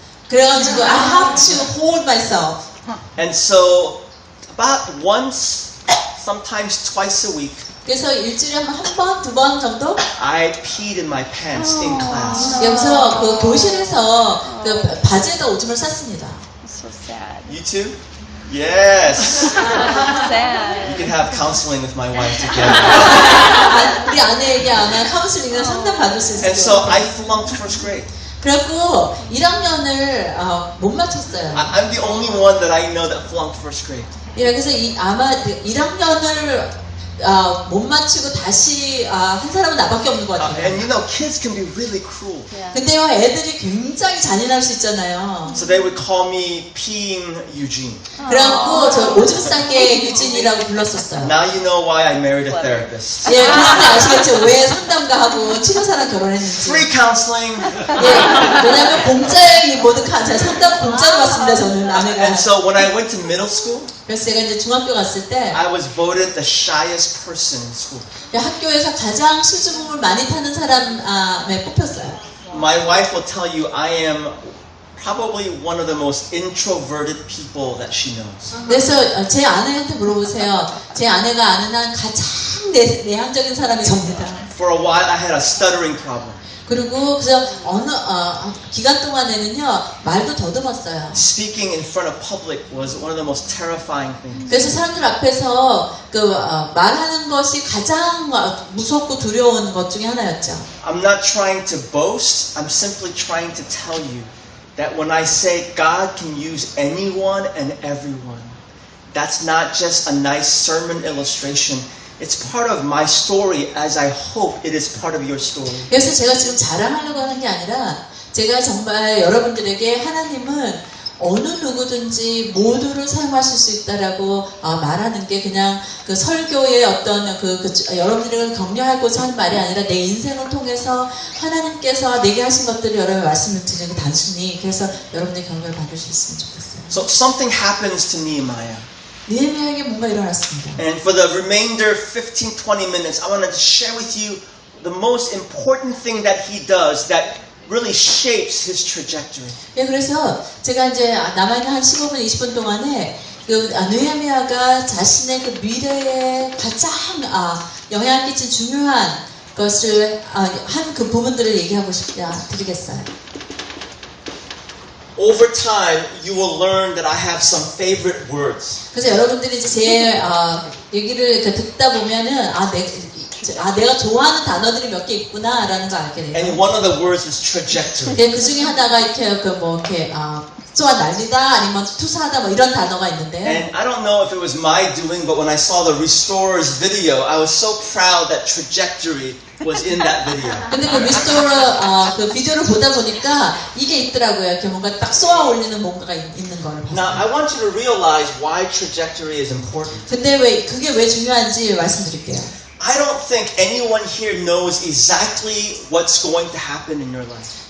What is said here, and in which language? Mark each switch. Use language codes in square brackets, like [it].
[ko] 그래가지고 [en] I have to hold myself. And so about once, sometimes twice a week, [ko] 그래서 일주일에 한 번, 두 번 정도 [en] I peed in my pants in class. [ko] 여기서 그 교실에서 그 바지에다 오줌을 쌌습니다. [en] So sad. You too? Yes. Sad. You can have counseling with my wife together. [ko] 우리 아내에게 아마 카운슬링을 상담 받을 수 있을 [en] And so [ko] 거예요. [en] I flunked first grade. [ko] 그래갖고 1학년을 못 마쳤어요. [en] I'm the only one that I know that flunked first grade. [ko] 예, 그래서 아마 1학년을 못 마치고 다시 한 사람은 나밖에 없는 것 같아요. [en] And you know, kids can be really cruel. [ko] 근데요, 애들이 굉장히 잔인할 수 있잖아요. [en] So they would call me Peeing Eugene. [ko] 그래갖고 저 오줌 싸게 유진이라고 불렀었어요. [en] Now you know why I married a therapist. [ko] 예, 그런데 아시겠죠? 왜 상담가하고 치료사랑 결혼했는지. [en] Free counseling. [ko] 예, 왜냐면 공짜의 모든 상담 공짜로 받습니다, 저는 아내가. [en] And so when I went to middle school, [ko] 그래서 제가 이제 중학교 갔을 때 [en] I was voted the shyest person in school. [ko] 학교에서 가장 수줍음을 많이 타는 사람에 뽑혔어요. [en] My wife will tell you I am probably one of the most introverted people that she knows. [ko] 그래서 제 아내한테 물어보세요. 제 아내가 아는 한 가장 내향적인 사람이 접니다. [en] For a while I had a stuttering problem. [ko] 그리고 그래서 어느 기간 동안에는요 말도 더듬었어요. [en] Speaking in front of public was one of the most terrifying things. [ko] 그래서 사람들 앞에서 말하는 것이 가장 무섭고 두려운 것 중에 하나였죠. [en] I'm not trying to boast. I'm simply trying to tell you that when I say God can use anyone and everyone, that's not just a nice sermon illustration. It's part of my story as I hope it is part of your story. [ko] 그래서 제가 지금 자랑하려고 하는 게 아니라 제가 정말 여러분들에게 하나님은 어느 누구든지 모두를 사용하실 수 있다라고 말하는 게 그냥 그 설교의 어떤 여러분들을 격려하고자 하는 말이 아니라 내 인생을 통해서 하나님께서 내게 하신 것들을 여러분 말씀을 드리는 게 단순히 그래서 여러분의 격려를 받을 수 있으면 좋겠어요. [en] So something happens to Nehemiah. [ko] 느헤미야에게 뭔가 일어났습니다. [en] And for the remainder 15-20 minutes, I want to share with you the most important thing that he does that really shapes his trajectory. [ko] 예, 그래서 제가 이제 남아있는 한 15분, 20분 동안에 느헤미야가 자신의 그 미래에 가장 영향을 끼친 중요한 것을 한 그 부분들을 얘기하고 드리겠어요. [en] Over time, you will learn that I have some favorite words. [ko] 그래서 여러분들이 이제 제 얘기를 듣다 보면은 내가 좋아하는 단어들이 몇 개 있구나라는 걸 알게 돼요. [en] And one of the words is trajectory. [ko] 그 중에 하나가 이렇게 쏘아 날리다 아니면 투사하다 뭐 이런 단어가 있는데. [en] And I don't know if it was my doing, but when I saw the Restorers video, I was so proud that trajectory was in that video. [ko] 근데 그 리스토어 그 비디오를 보다 보니까 이게 있더라고요. 이렇게 뭔가 딱 쏘아 올리는 뭔가가 있는 거를 봤어요. [en] Now I want you to realize why trajectory is important. [ko] 근데 그게 왜 중요한지 말씀드릴게요. [en] I don't think anyone here knows exactly what's going to happen in your life.